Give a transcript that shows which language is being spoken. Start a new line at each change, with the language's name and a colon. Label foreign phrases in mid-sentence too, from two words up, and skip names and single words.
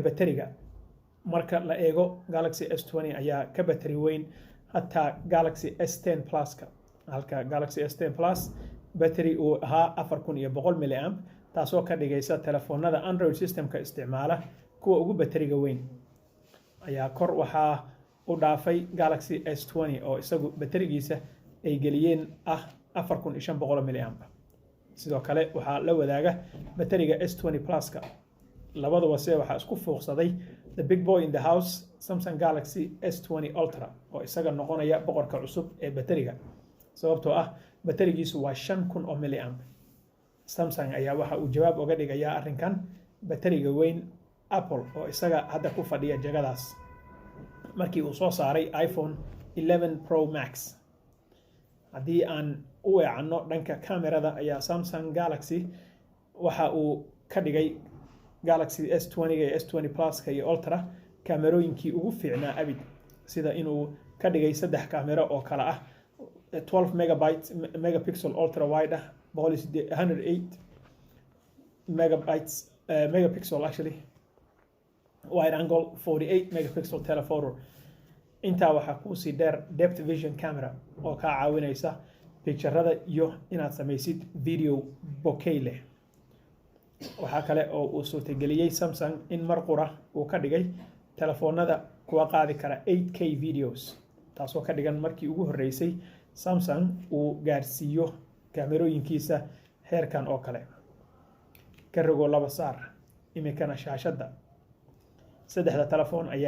Somali: bateriga marka la eego Galaxy S20 ayaa ka battery weyn hataa Galaxy S10 Plus ka halka Galaxy S10 Plus battery uu ahaa 4100 mAh taasoo ka dhigaysa telefoonada Android systemka isticmaala kuwa ugu batteriga weyn ayaa kor waxaa u dhaafay Galaxy S20 oo isagu batterigiisa ay geliyeen 4500 mAh sidoo kale waxaa la wadaaga batteriga S20 Plus ka labaduba waxaa isku fuuqsaday the
English: big boy in the house
Somali: Samsung Galaxy S20 Ultra oo isaga noqonaya boqorka cusub ee batteriga sababtoo ah batterigiisu waa 5000 mAh Samsung ayaa waxa uu jawaab uga dhigayaa arrinkan batteriga weyn Apple oo isaga hadda ku fadhiya jagadaas markii uu soo saaray iPhone 11 Pro Max haddii aan u weecanno dhanka kamerada ayaa Samsung Galaxy waxa uu ka dhigay Galaxy S20 iyo S20 Plus ka iyo Ultra kamerooyinkii ugu fiicnaa abid sida inuu ka dhigay 3 kamera oo kala ah
English: 12 megapixel ultra wide ah 108 megapixel actually wide angle 48 megapixel telephoto
Somali: intaa waxaa ku sii dheer
English: depth vision camera
Somali: oo ka caawinaysa picture-rada iyo inaad samaysid video bokeh leh waxaa kale oo uu suurtageliyay Samsung in mar qura uu ka dhigay telefoonada kuwa qaadi kara 8K videos taasoo ka dhigan markii ugu horeysay Samsung uu gaarsiiyo kaamerooyinkiisa heerkan oo kale ka rogo laba saar imikana shaashadda 3 telefoon ayaa